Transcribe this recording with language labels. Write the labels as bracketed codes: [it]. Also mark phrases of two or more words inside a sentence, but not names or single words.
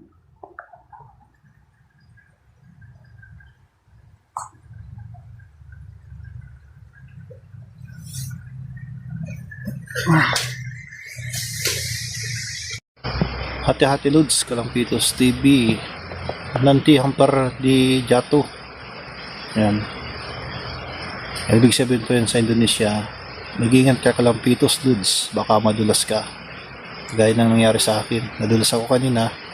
[id] Hati-hati, Lods, Kalampitos TV. Nanti hampir di jatuh. [tl] Yan. Ibig sabihin po yan sa Indonesia, mag-ingat ka, Kalampitos, Lods, baka madulas ka. Gaya ng nangyari sa akin, nadulas ako kanina.